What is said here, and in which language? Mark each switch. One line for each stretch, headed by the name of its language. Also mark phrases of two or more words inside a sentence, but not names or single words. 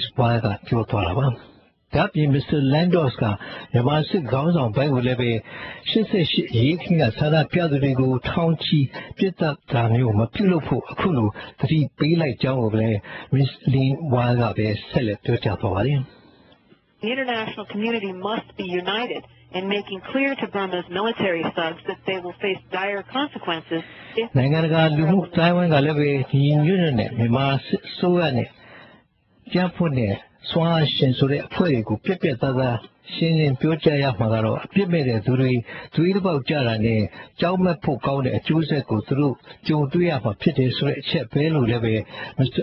Burmese: Weil ကပြောသွားတာပါ။ဒါ့ပြင် Mr. Lantos ကမြန်မာစစ်ခေါင်းဆောင်ပိုင်းကိုလည်းပဲ88ရေးခင်းကဆန္ဒပြသူတွေကိုထောင်ချီပြစ်ဒဏ်တာမျိုးမပြုလုပ်ဖို့အခုလိုသတိပေးလိုက်ကြောင်းကိုလည်း Ms. Lynn Weil ကပဲဆက်လက်ပြောကြားသွားပါတယ်။
English: The international community must be united in making clear to Burma's military thugs that they will face dire consequences if
Burmese: နိုင်ငံတကာလူမှုတိုင်းဝန်ကလည်းပဲဒီညွန့်နဲ့မြန်မာစစ်ဆိုးရနဲ့ကြမ်းဖွင့်တဲ့စွမ်းအားရှင်ဆိုတဲ့အဖွဲ့တွေကိုပြက်ပြက်သားသားရှင်းလင်းပြောကြားရမှာကတော့အပြစ်မဲ့တဲ့သူတွေသွေးတစ်ပေါက်ကြတာနဲ့ကြောက်မက်ဖို့ကောင်းတဲ့အကျိုးဆက်ကိုသူတို့ကြုံတွေ့ရမှာဖြစ်တယ်ဆိုတဲ့အချက်ပဲလို့လည်းပဲ Mr.